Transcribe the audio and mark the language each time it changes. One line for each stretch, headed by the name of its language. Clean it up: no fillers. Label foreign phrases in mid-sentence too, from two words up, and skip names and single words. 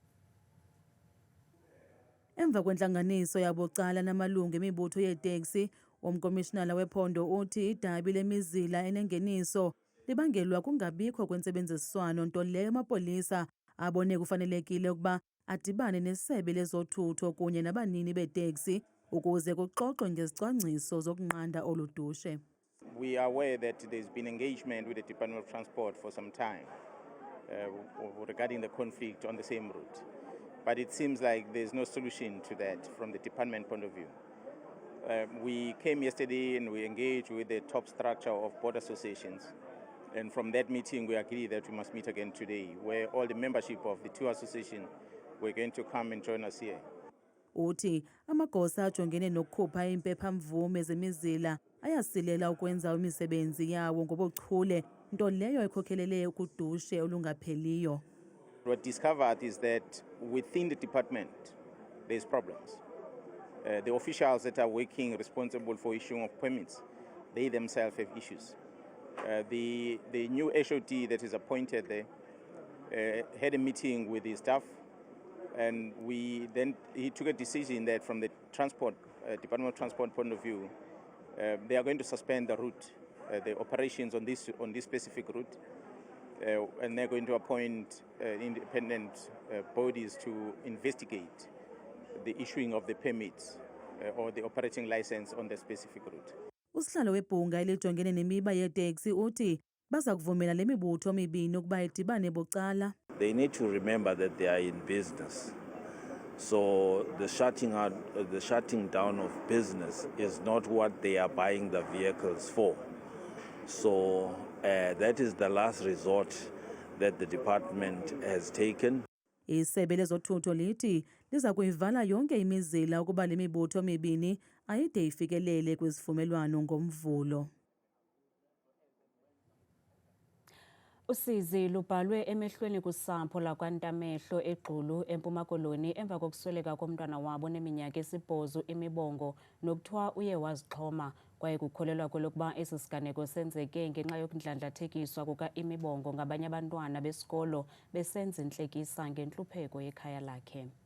Xhosa: Emva kwentlanganiso yabucala namalungu emibutho yeeteksi, umkomishinala wephondo uthi idabi lemizila enengeniso libangelwa kungabikho kwentsebenziswano, nto leyo amapolisa abone kufanelekile ukuba adibane nesebe lezothutho kunye nabanini beeteksi ukuze kuxoxwe ngezicwangciso zokunqanda olu dushe.
English: We are aware that there's been engagement with the Department of Transport for some time regarding the conflict on the same route. But it seems like there's no solution to that from the department point of view. We came yesterday and we engaged with the top structure of board associations. And from that meeting, we agreed that we must meet again today, where all the membership of the two associations were going to come and join us here.
Xhosa: Uthi amagosa ajongene nokukhupha impephamvume zemizila ayasilela ukwenza imisebenzi yawo ngobuchule, nto leyo ekhokhelele ukudushe olungapheliyo.
English: What discovered is that within the department, there's problems. The officials that are working responsible for issuing of permits, they themselves have issues. The new HOD that is appointed there had a meeting with his staff, and he took a decision that from the transport Department of Transport point of view, they are going to suspend the route, the operations on this specific route, and they're going to appoint independent bodies to investigate the issuing of the permits or the operating license on the specific route.
Xhosa: Usihlalo webhunga elijongene nemiba yeteksi uthi baza kuvumela le mibutho mibini ukuba idibane bucala.
English: They need to remember that they are in business. So the shutting down of business is not what they are buying the vehicles for. So that is the last resort that the department has taken.
Xhosa: Isebe lezothutho lithi liza kuyivala yonke imizila ukuba le mibutho mibini ayide ifikelele kwizivumelwano ngomvulo. Usizi lubhalwe emehlweni kusampo lakwaNtamehlo eGqulu eMpuma Koloni emva kokusweleka komntwana wabo neminyaka esibhozo imibongo nokuthiwa uye wazixhoma, kwaye kukholelwa kwelokuba esi siganeko senzeke ngenxa yokundlandlathekiswa kuka-imibongo ngabanye abantwana besikolo besenza intlekisa ngentlupheko yekhaya lakhe.